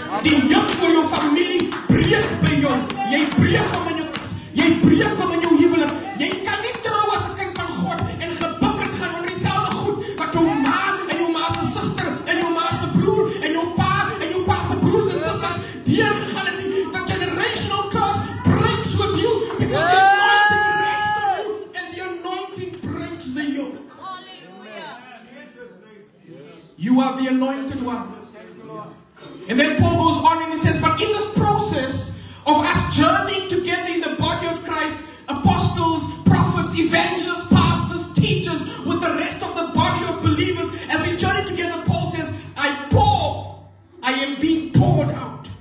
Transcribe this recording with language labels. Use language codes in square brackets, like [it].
[af] Die juk voor jou familie breek by jou. Jy breek om in jou kas. Jy breek om in jou huwelik. Jy kan nie trou as 'n kind van God en gebukkerd gaan onder dieselfde goed wat jou ma en jou ma se suster en jou ma se broer en jou pa se broers en susters deur gegaan het. [en] The generational curse breaks with you because the anointing rests on you and the anointing breaks the yoke. Hallelujah. You are the anointed one. And then Paul goes on and he says, but in this process of us journeying together in the body of Christ, apostles, prophets, evangelists, pastors, teachers, with the rest of the body of believers, as we journey together, Paul says, I am being poured out.